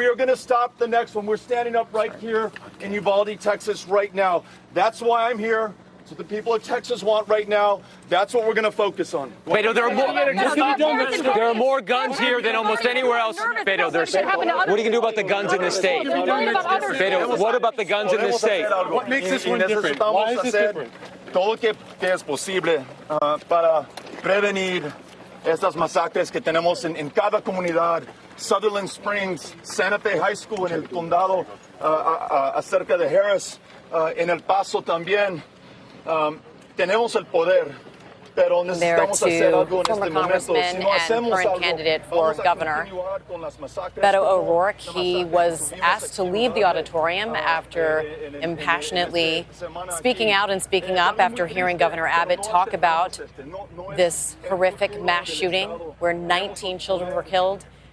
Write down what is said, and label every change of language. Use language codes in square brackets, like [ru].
[en] We are going to stop the next one. We're standing up right here in Uvalde, Texas right now. That's why I'm here. What the people of Texas want right now, that's what we're going to focus on. Beto, there are more guns here than almost anywhere else. Beto, what are you going to do about the guns in this state? Beto, what about the guns in this state? What makes this one different? Why is this different? [es] Todo lo que es posible para prevenir estas masacres que tenemos en cada comunidad. Sutherland Springs, Santa Fe High School en el condado, acerca de Harris, en El Paso también. Tenemos el poder, pero necesitamos hacer algo en este momento. Si no hacemos algo, [en] candidate for governor, Beto O'Rourke. He was asked to leave the auditorium after impassionately speaking out and speaking up after hearing Governor Abbott talk about this horrific mass shooting where 19 children were killed.